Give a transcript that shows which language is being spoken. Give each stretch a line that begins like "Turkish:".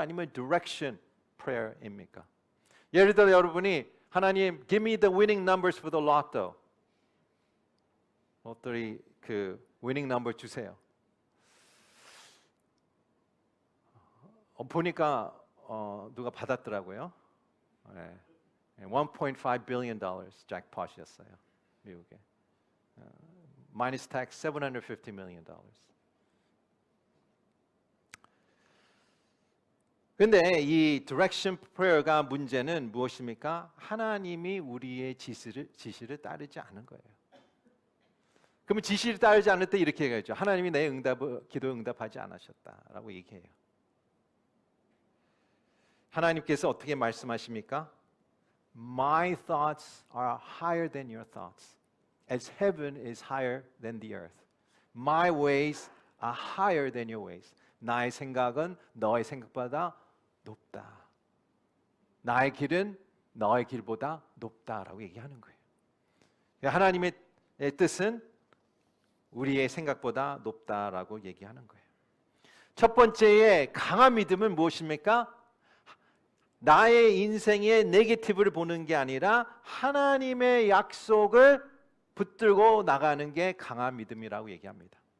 Korean: 아니면 direction prayer입니까?
English: 예를 들어 여러분이 하나님 give me the winning numbers for the lotto.
Korean: 로또리 그 winning number 주세요. 보니까 누가 받았더라고요. 네.
English: 1.5 billion dollars
Korean: 잭팟이었어요. 미국에.
English: minus tax 750 million dollars.
Korean: 근데 이 direction prayer가 문제는 무엇입니까? 하나님이 우리의 지시를 따르지 않은 거예요. 그러면 지시를 따르지 않을 때 이렇게 얘기하죠. 하나님이 내 기도 응답하지 않으셨다라고 얘기해요. 하나님께서 어떻게 말씀하십니까?
English: My thoughts are higher than your thoughts, as heaven is higher than the earth. My ways are higher than your ways.
Korean: 나의 생각은 너의 생각보다 높다. 나의 길은 너의 길보다 높다라고 얘기하는 거예요. 하나님의 뜻은 우리의 생각보다 높다라고 얘기하는 거예요. 첫 번째의 강한 믿음은 무엇입니까? 나의 인생의 네게티브를 보는 게 아니라 하나님의 약속을 붙들고 나가는 게 강한 믿음이라고 얘기합니다.